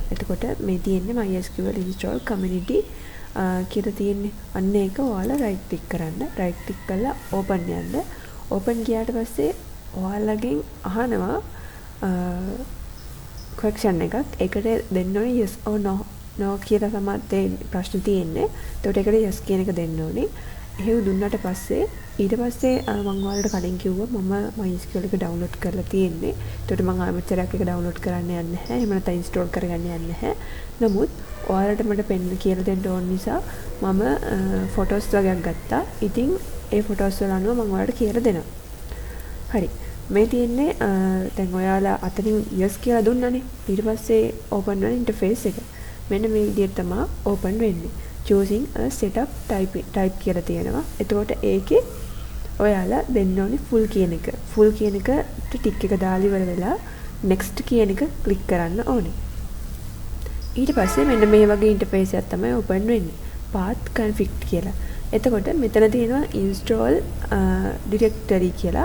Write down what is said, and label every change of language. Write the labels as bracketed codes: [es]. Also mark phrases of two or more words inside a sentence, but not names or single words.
[si] එතකොට මේ තියෙන්නේ [en] MySQL install community [si] කියලා තියෙන්නේ. අන්න ඒක ඔයාලා [en] right click [si] කරන්න. [en] right click [si] කරලා open යන්න. open ගියාට පස්සේ ඔයාලගෙන් අහනවා question එකක්. ඒකට දෙන්න ඕනේ [en] yes or no [si] කියලා තමයි ප්‍රශ්න තියෙන්නේ. එතකොට ඒකට yes කියන එක දෙන්න ඕනේ. එහෙම දුන්නාට පස්සේ ඊට පස්සේ මම ඔයාලට කලින් කිව්වා මම MySQL එක ඩවුන්ලෝඩ් කරලා තියෙන්නේ. ඒකට මම ආයෙමතරක් එක ඩවුන්ලෝඩ් කරන්න යන්නේ නැහැ. එහෙම නැත්නම් ඉන්ස්ටෝල් කරගන්න යන්නේ නැහැ. නමුත් ඔයාලට මට පෙන්න කියලා දෙන්න ඕන නිසා මම ෆොටෝස් වගේක් ගත්තා. ඉතින් ඒ ෆොටෝස් වල අනුව මම ඔයාලට කියලා දෙනවා. හරි. මේ තියෙන්නේ දැන් ඔයාලා අතනින් yes කියලා දුන්නානේ. ඊට පස්සේ open වෙන ඉන්ටර්ෆේස් එක. මෙන්න මේ විදිහට තමයි open වෙන්නේ. [en] choosing a setup type [si] කියලා තියෙනවා. එතකොට ඒකේ ඔයාලා දෙන්න ඕනේ full කියන එක. full කියන එකට ටික් එක දාලා ඉවර වෙලා next කියන එක click කරන්න ඕනේ. ඊට පස්සේ මෙන්න මේ වගේ ඉන්ටර්ෆේස් එකක් තමයි open වෙන්නේ. [en] path config [si] කියලා. එතකොට මෙතන තියෙනවා [en] install directory [si] කියලා.